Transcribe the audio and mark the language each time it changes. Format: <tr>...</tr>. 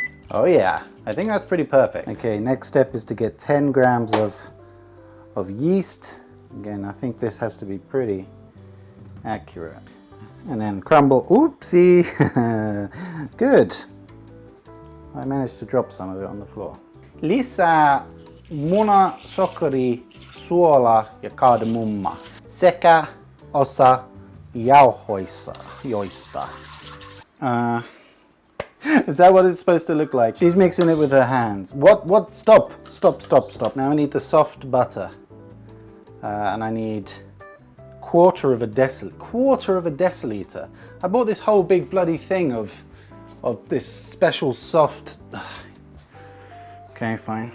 <en>Oh yeah, I think that's pretty perfect. Okay, next step is to get 10 grams of yeast. Again, I think this has to be pretty accurate. And then crumble. Oopsie! Good. I managed to drop some of it on the floor.</en> <fi>Lisää muna, sokeri, suola ja kardemumma sekä osa jauhoista.</fi> <en>Is that what it's supposed to look like? She's mixing it with her hands. What? Stop. Now I need the soft butter. And I need quarter of a deciliter. I bought this whole big bloody thing of this special soft... Okay, fine.</en>